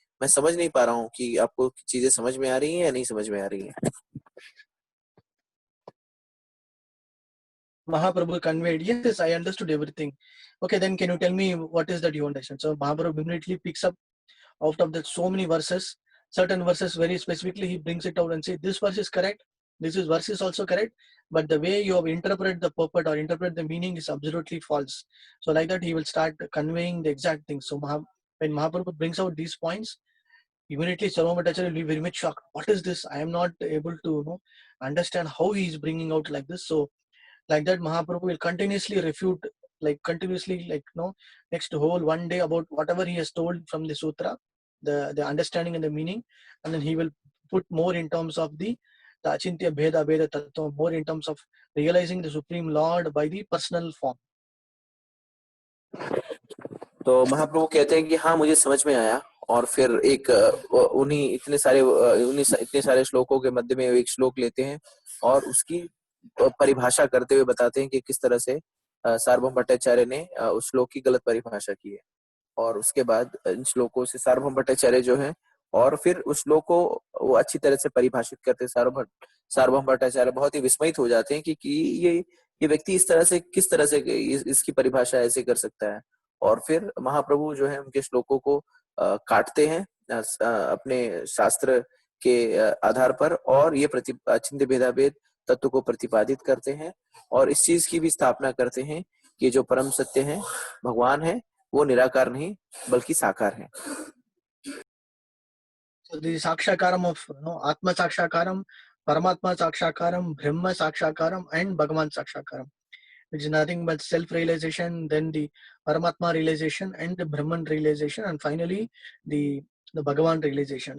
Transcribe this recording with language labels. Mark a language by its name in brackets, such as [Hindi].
[Hindi] मैं समझ नहीं पा रहा हूँ कि आपको चीजें समझ में आ रही हैं या नहीं समझ में आ रही हैं। [English] Mahaprabhu conveyed, "Yes, I understood everything." "Okay, then can you tell me what is that you understand?" So Mahaprabhu immediately picks up out of that so many verses, certain verses very specifically, he brings it out and says, "This verse is correct, this verse is also correct, but the way you have interpreted the purport or interpret the meaning is absolutely false." So like that, he will start conveying the exact things. So when Mahaprabhu brings out these points, immediately Sarvabhattacharya will be very much shocked. What is this? I am not able to understand how he is bringing out like this. So like that, Mahaprabhu will continuously refute, next whole one day about whatever he has told from the sutra, the understanding and the meaning, and then he will put more in terms of the Achintya Bheda Bheda Tattva, more in terms of realizing the Supreme Lord by the personal form. [Hindi] तो महाप्रभु कहते हैं कि हाँ, मुझे समझ में आया, और फिर एक इतने सारे श्लोकों के मध्य में एक श्लोक लेते हैं और उसकी परिभाषा करते हुए बताते हैं कि किस तरह से सार्वभौम भट्टाचार्य ने उस श्लोक की गलत परिभाषा की है। और उसके बाद इन श्लोकों से सार्वभौम भट्टाचार्य जो है, और फिर उस श्लोक को वो अच्छी तरह से परिभाषित करते सार्वभौम भट्टाचार्य बहुत ही विस्मित हो जाते हैं कि ये व्यक्ति इस तरह से किस तरह से इसकी परिभाषा ऐसे कर सकता है। और फिर महाप्रभु जो है उनके श्लोकों को काटते हैं अपने शास्त्र के आधार पर, और ये अचिंत्य भेदाभेद तत्व को प्रतिपादित करते हैं और इस चीज की भी स्थापना करते हैं कि जो परम सत्य है भगवान है, वो निराकार नहीं बल्कि साकार है। [English] So the Sakshakaram of Atma Sakshakaram, Paramatma Sakshakaram, Brahma Sakshakaram, and Bhagavan Sakshakaram, which is nothing but self-realization, then the Paramatma realization, and the Brahman realization, and finally the Bhagavan realization.